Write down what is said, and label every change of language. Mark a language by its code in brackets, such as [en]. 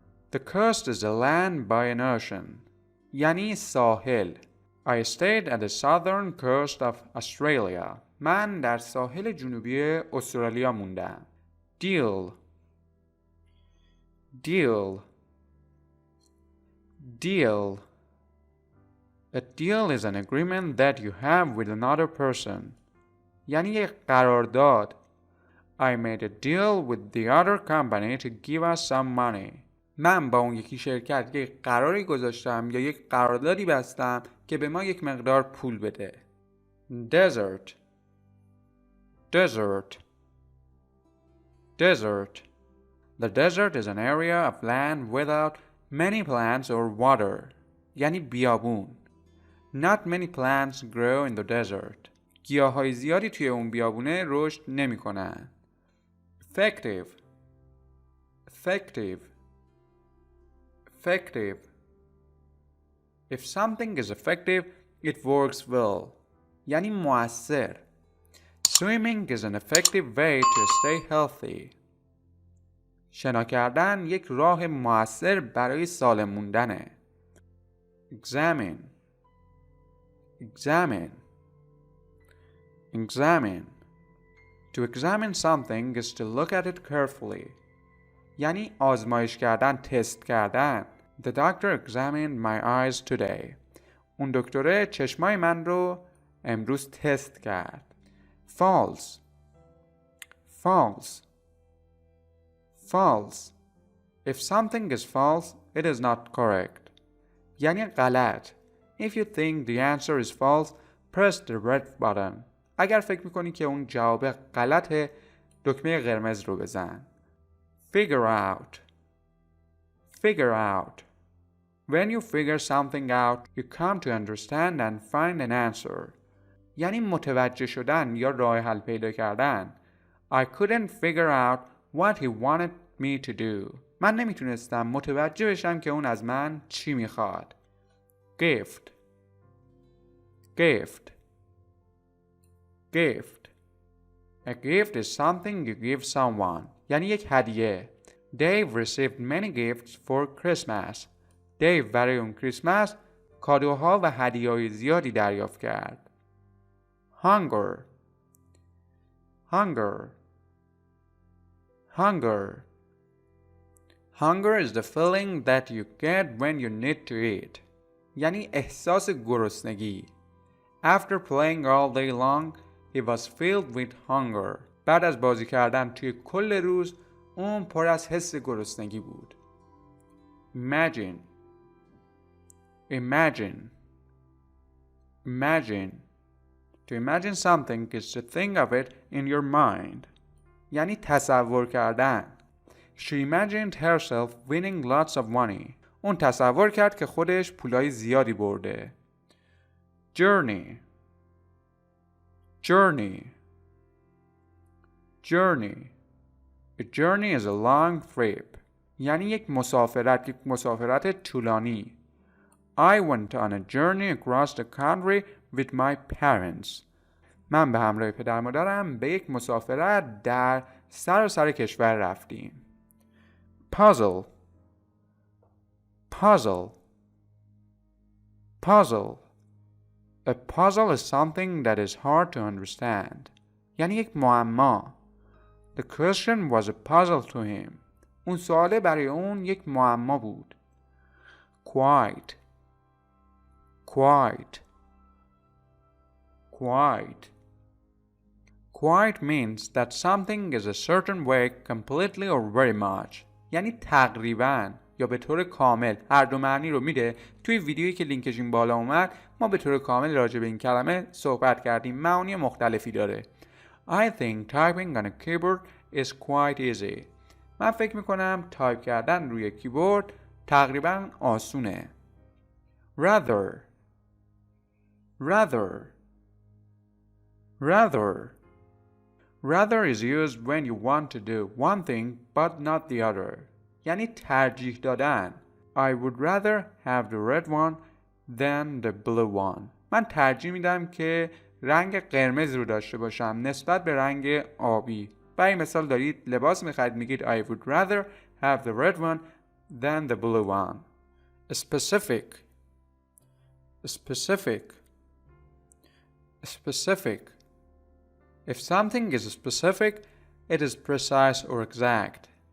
[en] The coast is a land by an ocean. [fa] یعنی ساحل. [en] I stayed at the southern coast of Australia. [fa] من در ساحل جنوبی استرالیا موندم. [en] Deal. Deal. Deal. A deal is an agreement that you have with another person. [fa] یعنی یک قرارداد. [en] I made a deal with the other company to give us some money. [fa] من با اون یکی شرکت یک قراری گذاشتم یا یک قراردادی بستم که به ما یک مقدار پول بده. [en] Desert. Desert. Desert. The desert is an area of land without many plants or water. [fa] یعنی بیابون. [en] Not many plants grow in the desert. [fa] گیاهای زیادی توی اون بیابونه رشد نمی کنن. [en] Effective. Effective. Effective. If something is effective, it works well. [fa] یعنی مؤثر. [en] Swimming is an effective way to stay healthy. [fa] شنا کردن یک راه مؤثر برای سالم موندنه. [en] Examine. Examine. Examine. To examine something is to look at it carefully. [fa] یعنی آزمایش کردن، تست کردن. [en] The doctor examined my eyes today. [fa] اون دکتره چشمای من رو امروز تست کرد. [en] False. False. False. If something is false, it is not correct. [fa] یعنی غلط. [en] If you think the answer is false, press the red button. [fa] اگر فکر میکنی که اون جواب غلطه، دکمه قرمز رو بزن. [en] Figure out. Figure out. When you figure something out, you come to understand and find an answer. [fa] یعنی متوجه شدن یا راه حل پیدا کردن. [en] I couldn't figure out what he wanted me to do. [fa] من نمیتونستم متوجه بشم که اون از من چی میخواد. [en] Gift. Gift. Gift. A gift is something you give someone. [fa] یعنی یک هدیه. [en] Dave received many gifts for Christmas. [fa] دیو برای اون کریسمس کادوها و هدیه‌های زیادی دریافت کرد. [en] Hunger. Hunger. Hunger. Hunger is the feeling that you get when you need to eat. [fa] یعنی احساس گرسنگی. [en] After playing all day long, he was filled with hunger. [fa] بعد از بازی کردن توی کل روز، اون پر از حس گرسنگی بود. [en] Imagine. Imagine. Imagine. To imagine something is to think of it in your mind. [fa] یعنی تصور کردن. [en] She imagined herself winning lots of money. [fa] اون تصور کرد که خودش پولای زیادی برده. [en] Journey. Journey. Journey. A journey is a long trip. [fa] یعنی یک مسافرت طولانی. [en] I went on a journey across the country with my parents. [fa] من به همراه پدر مادرم به یک مسافرت در سراسر کشور رفتیم. [en] Puzzle. Puzzle. Puzzle. A puzzle is something that is hard to understand. [fa] یعنی یک معما. [en] The question was a puzzle to him. [fa] اون سواله برای اون یک معما بود. [en] Quite. Quite. Quite. Quite means that something is a certain way completely or very much. [fa] یعنی تقریباً یا به طور کامل. هر دو معنی رو میده. توی ویدیویی که لینکش این بالا اومد ما به طور کامل راجع به این کلمه صحبت کردیم. معانی مختلفی داره. [en] I think typing on a keyboard is quite easy. [fa] من فکر میکنم تایپ کردن روی کیبورد تقریباً آسونه. [en] Rather. Rather. Rather. Rather is used when you want to do one thing but not the other. [fa] یعنی ترجیح دادن. [en] I would rather have the red one than the blue one. [fa] من ترجیح میدم که رنگ قرمز رو داشته باشم نسبت به رنگ آبی. برای مثال دارید لباس میخواید میگید [en] I would rather have the red one than the blue one. Specific. specific. Specific. If something is specific, it is precise or exact.